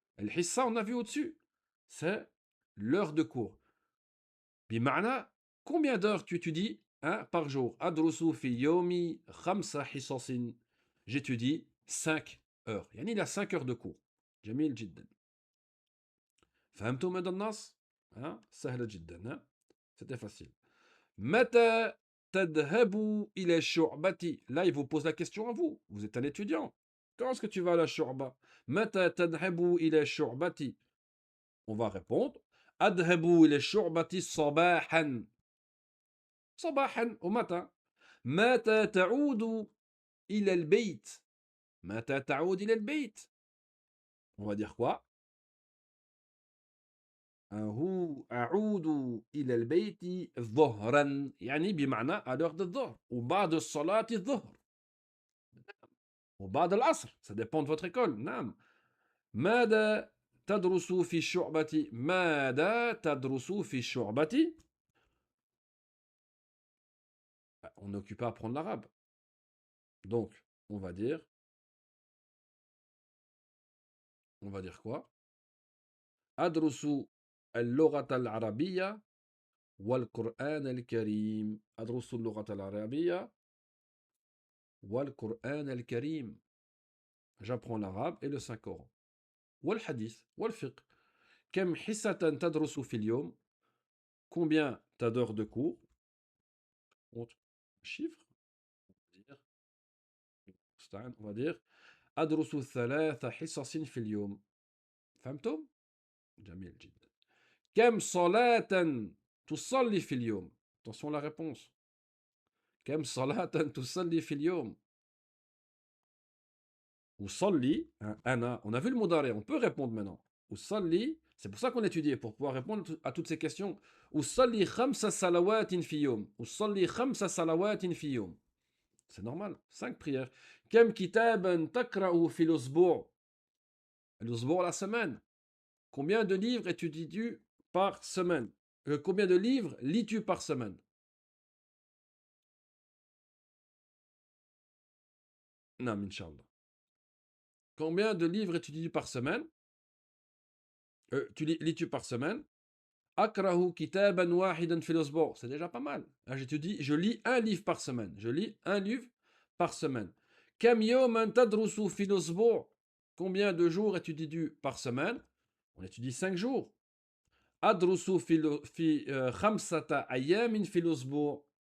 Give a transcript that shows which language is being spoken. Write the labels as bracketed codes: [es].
[fr] الحصة, on a vu au-dessus, c'est l'heure de cours. بمعنى combien d'heures tu étudies, hein, par jour? [ar] أدرس في اليوم 5 حصص. [fr] J'étudie 5 heures. يعني il a 5 heures de cours. [ar] جميل جدا. فهمتم هذا النص؟ ها سهلة جدا, hein? [fr] C'était facile. [ar] متى تذهب إلى الشعبة? [fr] Là, il vous pose la question à vous. Vous êtes un étudiant. Quand est-ce que tu vas à la شعبة? [ar] متى تذهب إلى الشعبة? [fr] On va répondre [ar] أذهب إلى الشعبة صباحا. [fr] صباحا au matin. [ar] متى تعود إلى البيت? متى تعود إلى البيت? [fr] On va dire quoi? [ar] أعود إلى البيت ظهرا. [fr] يعني بمعنى à l'heure de الظهر. [ar] وبعد صلاة الظهر. وبعد العصر. [fr] Ça dépend de votre école. [ar] نعم. ماذا تدرس في الشعبة? ماذا تدرس في الشعبة? [fr] On est occupé à apprendre l'arabe. Donc, on va dire quoi? [ar] أدرس اللغة العربية والقرآن الكريم. أدرس اللغة العربية والقرآن الكريم. [fr] J'apprends l'arabe et le Saint-Coran. [ar] والحديث والفقه. كم حصة تدرس في اليوم? [fr] Combien t'as d'heures de cours? Chiffre. On va dire [ar] أدرس 3 حصص في اليوم. فهمتم؟ جميل جدا. كم صلاة تصلي في اليوم? [fr] Attention la réponse. [ar] كم صلاة تصلي في اليوم? أصلي, أنا, [fr] on a vu le مضارع, on peut répondre maintenant. أصلي, c'est pour ça qu'on étudie, pour pouvoir répondre à toutes ces questions. [ar] أصلي 5 صلوات في يوم. أصلي 5 صلوات في يوم. [fr] C'est normal, 5 prières. [ar] كم كتابا تقرأ في الأسبوع? [fr] الأسبوع, la semaine. Combien de livres étudies-tu par semaine? Combien de livres lis-tu par semaine? Non, Inch'Allah. Combien de livres étudies-tu par semaine? Lis-tu par semaine? [ar] أقرأ كتابا واحدا في الأسبوع. [fr] C'est déjà pas mal. Là, je lis un livre par semaine. Je lis un livre par semaine. [ar] كم يوما تدرس في الأسبوع? [fr] Combien de jours étudies-tu par semaine? On étudie 5 jours. [ar] أدرس في 5 أيام في الأسبوع.